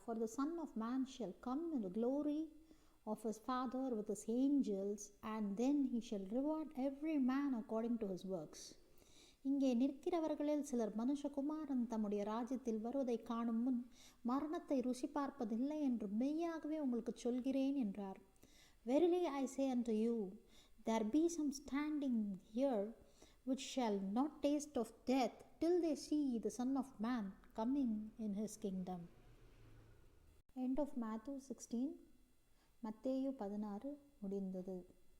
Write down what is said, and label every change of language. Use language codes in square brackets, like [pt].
[en] For the Son of Man shall come in the glory of his Father with his angels, and then he shall reward every man according to his works. [ta] இங்கே நிற்கிறவர்களில் சிலர் மனுஷகுமாரன் தம்முடைய ராஜ்யத்தில் வருவதை காணும் முன் மரணத்தை ருசி பார்ப்பதில்லை என்று மெய்யாகவே உங்களுக்கு சொல்கிறேன் என்றார். [en] Verily I say unto you, there be some standing here which shall not taste of death till they see the Son of Man coming in his kingdom. End of Matthew 16. [ta] மத்தேயு 16 முடிந்தது.